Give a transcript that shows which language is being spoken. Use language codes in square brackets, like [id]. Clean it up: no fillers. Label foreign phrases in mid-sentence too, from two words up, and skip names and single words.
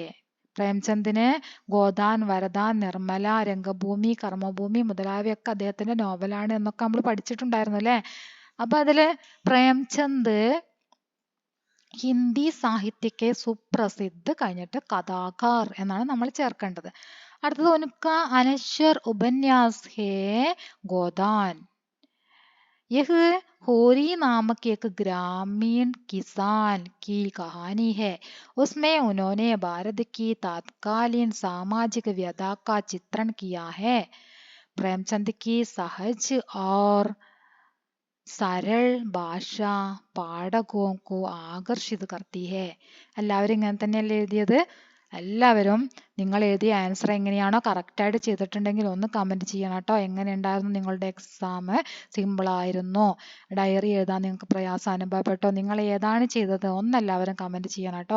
[ml] പ്രേംചന്ദിന് ഗോദാൻ, വരദാൻ, നിർമ്മല, രംഗഭൂമി, കർമ്മഭൂമി മുതലായവയൊക്കെ അദ്ദേഹത്തിന്റെ നോവലാണ് എന്നൊക്കെ നമ്മൾ പഠിച്ചിട്ടുണ്ടായിരുന്നു അല്ലേ? അപ്പൊ അതില് പ്രേംചന്ദ് [hi] हिंदी साहित्य के सुप्रसिद्ध [ml] കഴിഞ്ഞിട്ട് കഥാകാർ എന്നാണ് നമ്മൾ ചേർക്കേണ്ടത്. [hi] अगला उनका अनश्वर उपन्यास है गोदान. यह होरी नामक एक ग्रामीण किसान की कहानी है. उसमें उन्होंने भारत की तत्कालीन सामाजिक व्यथा का चित्रण किया है. प्रेमचंद की सहज और सरल भाषा पाठकों को आकर्षित करती है. [ml] എല്ലാവരും ഇങ്ങനെ തന്നെയല്ലേ എഴുതിയത്? എല്ലാവരും നിങ്ങൾ എഴുതിയ ആൻസർ എങ്ങനെയാണോ കറക്റ്റായിട്ട് ചെയ്തിട്ടുണ്ടെങ്കിൽ ഒന്ന് കമൻറ്റ് ചെയ്യണം കേട്ടോ. എങ്ങനെ ഉണ്ടായിരുന്നു നിങ്ങളുടെ എക്സാം? സിമ്പിളായിരുന്നോ? ഡയറി എഴുതാൻ നിങ്ങൾക്ക് പ്രയാസം അനുഭവപ്പെട്ടോ? നിങ്ങൾ ഏതാണ് ചെയ്തത് ഒന്നെല്ലാവരും കമൻറ്റ് ചെയ്യണം കേട്ടോ.